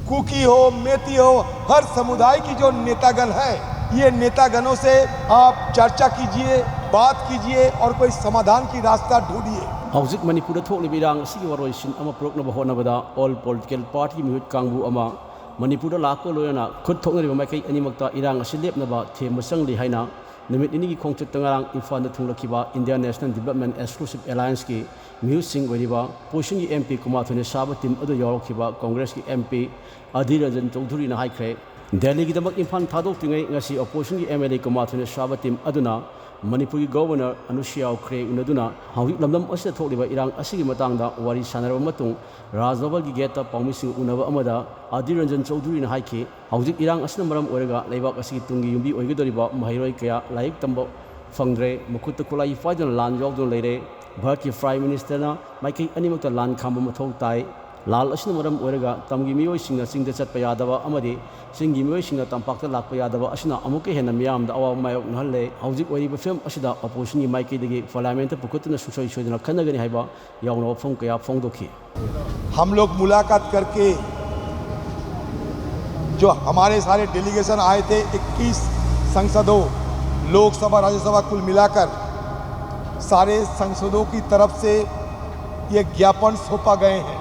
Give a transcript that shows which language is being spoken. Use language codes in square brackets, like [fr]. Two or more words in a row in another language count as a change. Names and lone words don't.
[hi] कुकी हो, मेती हो, हर समुदाय की जो नेतागण है, ये नेतागणों से आप चर्चा कीजिए, बात कीजिए और कोई समाधान की रास्ता ढूंढिए। [mni] हौजिक मणिपुर थोक्लिबा इरांग असिगी वरोइसिन अमा पुरक्नबा होनाबदा [en] all political party [mni] मिहुत कांगबु अमा मणिपुर लाको लोयना खुद थोक्नरिबा माइकई अनिमक्ता इरांग असि लेपनबा थेम चंगली हाइना नुमित निनिगी खोंगचुत तंगारांग इम्फाल थुंगलखिबा इंडियन नेशनल डेवलपमेंट एक्सक्लूसिव अलायंस की मिहुत सिंग ओइरिबा पोषण की एमपी कुमाथुने साबा टीम अदु यावरखिबा कांग्रेस की एमपी अधीर रंजन चौधरी ना हाइख्रे दिल्ली की दमक इम्फाल थादोक्तिङै ngasi opposition की एमएलए कुमाथुने साबा टीम अदुना मणिपुर की गवर्नर अनुसुया उखरे उनदुना हौजिक लमदम असिदा थोक्लिबा इरांग असिगी मतंगदा वारी सानरबा मतुंग राजभवन की गेट पाउमिसिंग उनबा अमदा अधीर रंजन चौधरी ना हाइखि हौजिक इरांग असिना मरम ओइरगा लेबाक असिगी तुंगी युंबी ओइगदोरिबा महैरोय कया लाइक तंबो फंग्रे मुखुत खुलाई फाइदन लान यौदुन लेरे भारत की [en] prime minister [mni] ना माइकई अनिमक्ता लान खाम मथौ ताई लाल असिना मरम ओइरगा तमगी मियोइसिंग चिंग चटपा यादबा अमदि चिंगी मियोइसिंग तंपाक्ता लाक्पा यादबा असिना अमुके हेन मियामदा अवा मायोक नहले हौजिक ओइरिबा फिल्म असिदा अपोजिशन की माइकईदगी पार्लियामेंट पुकुतना सुसोई सोइदना खनगनी हाइबा यावना वफम कया फोंदोखी। [hi] हम लोग मुलाकात करके जो हमारे सारे डेलीगेशन आए थे 21 संसदों, लोकसभा राज्यसभा कुल मिलाकर सारे संसदों की तरफ से ये ज्ञापन सौंपा गए हैं।